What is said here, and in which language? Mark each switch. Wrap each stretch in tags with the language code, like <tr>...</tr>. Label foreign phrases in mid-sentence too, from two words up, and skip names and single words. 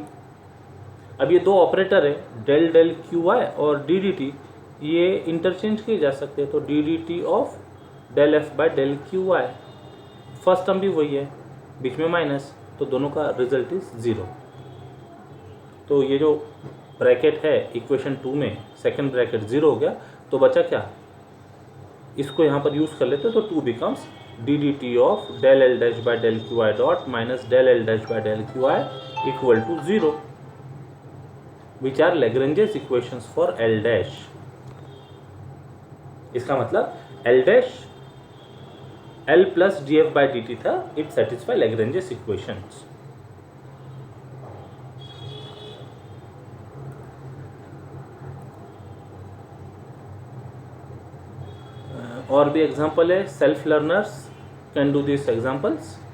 <hi>अब ये दो</hi> <en>ऑपरेटर है del Qi और d dt, ये इंटरचेंज</en> <hi>किए जा सकते हैं, तो</hi> <en>d dt of del F by del Qi, first term</en> <hi>भी वही है, बीच में माइनस, तो दोनों का</hi> <en>result is 0.</en> <hi>तो ये जो</hi> <en>ब्रैकेट है इक्वेशन 2 में, second bracket 0</en> <hi>हो गया, तो बचा क्या, इसको यहाँ पर</hi> <en>यूज</en> <hi>कर लेते, तो</hi> <en>2 becomes d dt of del L dash by del Qi dot minus del L dash by del Qi equal to 0, which are Lagrange's equations for L dash.</en> <hi>इसका मतलब</hi> <en>L dash L plus dF by dt था, it satisfy Lagrange's equations.</en> <hi>और भी</hi> <en>एग्जाम्पल है, self learners can do this examples.</en>